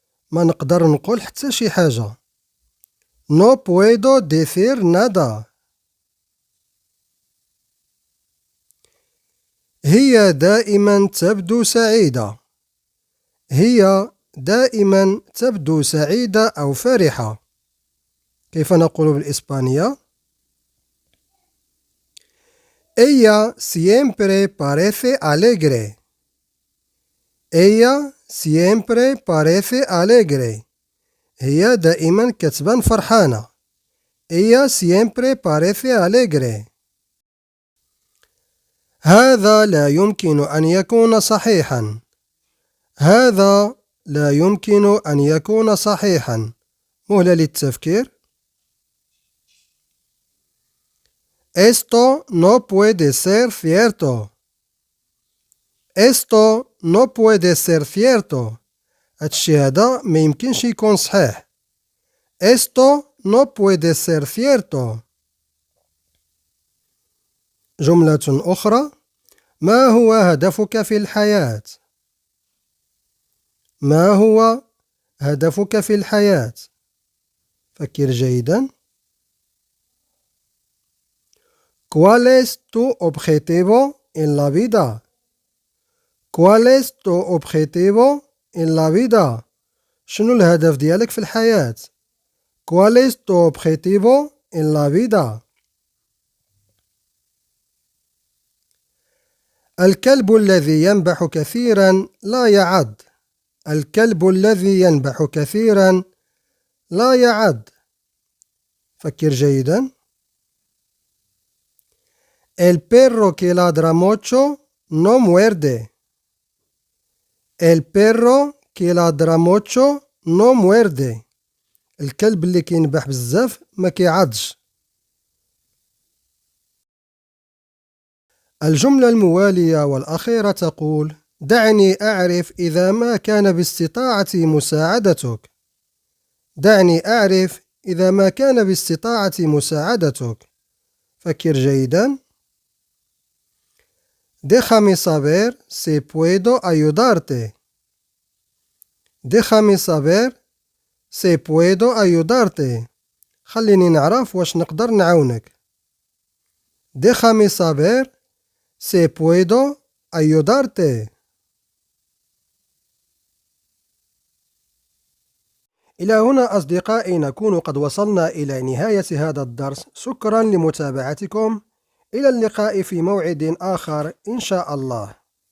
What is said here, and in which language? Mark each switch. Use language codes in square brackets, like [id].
[ar] ما نقدر نقول حتى شي حاجة. [es] No puedo decir nada. [ar] هي دائما تبدو سعيدة. هي دائما تبدو سعيدة أو فرحة. كيف نقول بالإسبانية؟ [es] Ella siempre parece alegre. Ella siempre parece alegre. [ar] هي دائما كتبان فرحانة. [es] Ella siempre parece alegre. [ar] هذا لا يمكن أن يكون صحيحا. هذا لا يمكن أن يكون صحيحا. مهلة للتفكير. [es] Esto no puede ser cierto. Esto no puede ser cierto. [ar] هادشي هذا ما يمكنش يكون صحيح. [es] Esto no puede ser cierto. [ar] جملة أخرى. ما هو هدفك في الحياة؟ ما هو هدفك في الحياة؟ فكر جيدا. [es] ¿Cuál es tu objetivo en la vida? ¿Cuál es tu objetivo en la vida? [ar] شنو الهدف ديالك في الحياة؟ [es] ¿Cuál es tu objetivo en la vida? [ar] الكلب الذي ينبح كثيرا لا يعض. الكلب الذي ينبح كثيرا لا يعض. فكر جيدا. [es] El perro que ladra mucho no muerde. El perro que ladra mucho no muerde. [ar] الكلب اللي كينبح بزاف ما كيعضش. الجملة الموالية والأخيرة تقول: دعني أعرف إذا ما كان باستطاعتي مساعدتك. دعني أعرف إذا ما كان باستطاعتي مساعدتك. فكر جيدا. [es] Déjame saber si puedo ayudarte. Déjame saber si puedo ayudarte. [ar] خليني نعرف واش نقدر نعاونك. [es] Déjame saber si puedo ayudarte. [ar] إلى هنا أصدقائي نكون قد وصلنا إلى نهاية هذا الدرس. شكرا لمتابعتكم. إلى اللقاء في موعد آخر إن شاء الله.